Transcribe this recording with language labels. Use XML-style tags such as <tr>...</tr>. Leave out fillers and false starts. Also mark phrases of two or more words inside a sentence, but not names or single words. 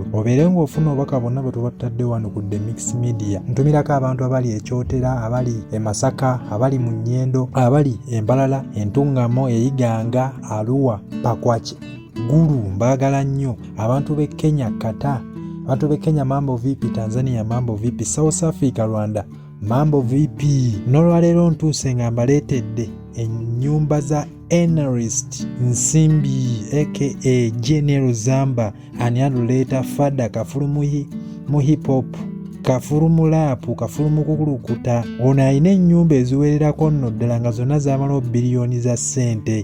<lg>Obeere ng'ofuna obubaka bonna bwe tuba tutadde wano ku the Mix Media. Ntumirako abantu abali e Kyotera, abali e Masaka, abali mu Nnyendo, abali e Mbalala, Entungamo, e Iganga, Arua, Pakwach, Gulu, mbagala nnyo. Abantu b'e Kenya, Kata, abantu b'e Kenya</lg> <sw>mambo vipi,</sw> <lg>Tanzania</lg> <sw>mambo vipi,</sw> <lg>South Africa, Rwanda</lg> <sw>mambo vipi.</sw> <lg>N'olwaleero ntuuse nga mbaleetedde ennyumba za Analyst Nsimbi aka General Zamba ani aluleeta fada kafulu mu</lg> <en>hip hop,</en> <lg>kafulu mu rap, kafulu mu kukulukuta. Ono alina ennyumba eziwererako nno ddala nga zonna zaamala biliyoni za ssente.</lg>